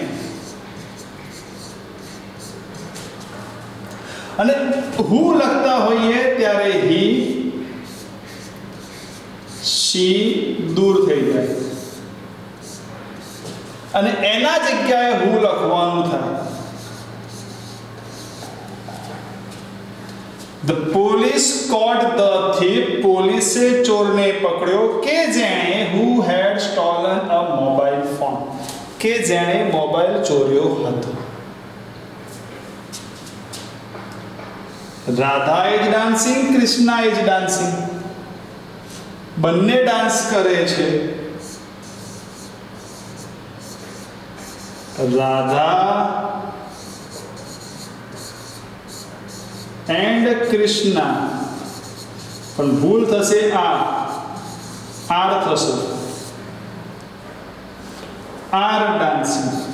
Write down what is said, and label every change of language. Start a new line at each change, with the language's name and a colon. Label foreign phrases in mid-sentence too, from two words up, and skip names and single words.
Gujarati: અને હુ લખતા હોઈએ ત્યારે હી શી દૂર થઈ જાય અને એના જગ્યાએ હુ લખવાનું થાય.
English: પોલીસ caught the thief.
Gujarati: પોલીસે ચોરને પકડ્યો કે જેણે
English: who had stolen a mobile phone.
Gujarati: કે જેણે મોબાઈલ ચોર્યો હતો. રાધા
English: is dancing,
Gujarati: કૃષ્ણા
English: is dancing.
Gujarati: બંને ડાન્સ કરે છે. રાધા એન્ડ કૃષ્ણા, પણ ભૂલ થશે આર થશે,
English: are dancing.